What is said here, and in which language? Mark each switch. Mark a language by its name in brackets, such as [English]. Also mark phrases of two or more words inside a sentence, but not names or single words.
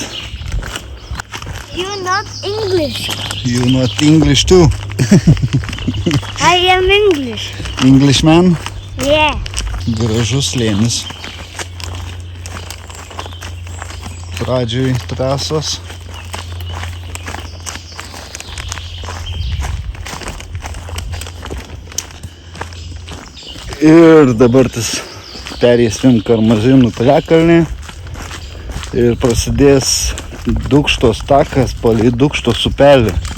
[English] You not English. You not English too? I am English. Englishman? Yeah. [Lithuanian] Gražus slėnis. Pradžioj trasos. Ir dabar tas perėsim Karmazinų piliakalnį ir prasidės Dūkštos takas palei Dūkštos upelį.